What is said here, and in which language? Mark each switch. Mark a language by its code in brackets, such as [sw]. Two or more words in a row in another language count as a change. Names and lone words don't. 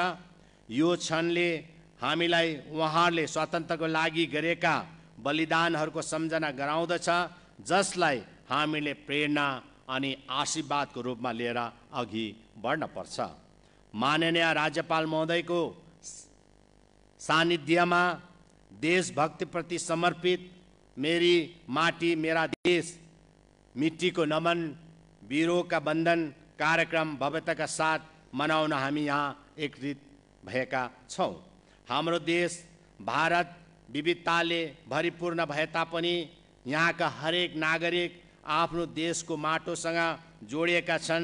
[ne] यो क्षणले हामीलाई उहाँहरूले स्वतन्त्रको लागि गरेका बलिदानहरूको सम्झना गराउँदछ, जसलाई हामीले प्रेरणा अनि आशीर्वादको रूपमा लिएर अघि बढ्न पर्छ। माननीय राज्यपाल महोदयको सानिध्यमा देशभक्तिप्रति समर्पित [hi] मेरी माटी मेरा देश मिट्टीको नमन वीरों का बन्धन [ne] कार्यक्रम भव्यताका साथ मनाउन हामी यहाँ एकत्रित भएका छौं। हाम्रो देश भारत विविधताले भरिपूर्ण भए तापनि यहाँका हरेक नागरिक आफ्नो देशको माटोसँग जोडिएका छन्।